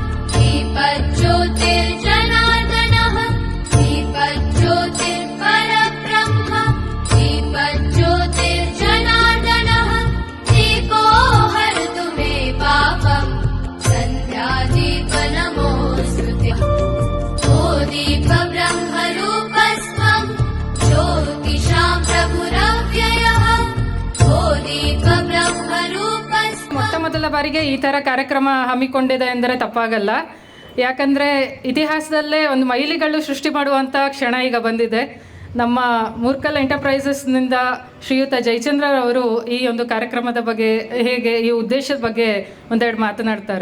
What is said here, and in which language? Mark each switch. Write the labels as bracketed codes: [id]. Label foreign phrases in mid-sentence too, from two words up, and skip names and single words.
[sa] दीपज्योतिर्जनार्दनः दीपज्योतिर्परब्रह्म दीपज्योतिर्जनार्दनः दीपो हरतु मे पापम् सन्ध्यादीपनमोऽस्तुते ओ दीपब्रह्मरूपस्त्वं ज्योतिषां प्रभुरव्ययः ओ दीपब्रह्मरूपस्त्वं. [kn] ಮೊದಲ ಬಾರಿಗೆ ಈ ಥರ ಕಾರ್ಯಕ್ರಮ ಹಮ್ಮಿಕೊಂಡಿದೆ ಎಂದರೆ ತಪ್ಪಾಗಲ್ಲ. ಯಾಕಂದರೆ ಇತಿಹಾಸದಲ್ಲೇ ಒಂದು ಮೈಲಿಗಲ್ಲು ಸೃಷ್ಟಿ ಮಾಡುವಂಥ ಕ್ಷಣ ಈಗ ಬಂದಿದೆ. ನಮ್ಮ ಮುರ್ಕಲ್ ಎಂಟರ್ಪ್ರೈಸಸ್ನಿಂದ ಶ್ರೀಯುತ ಜಯಚಂದ್ರರವರು ಈ ಒಂದು ಕಾರ್ಯಕ್ರಮದ ಬಗ್ಗೆ, ಹೇಗೆ ಈ ಉದ್ದೇಶದ ಬಗ್ಗೆ ಒಂದೆರಡು ಮಾತನಾಡ್ತಾರೆ.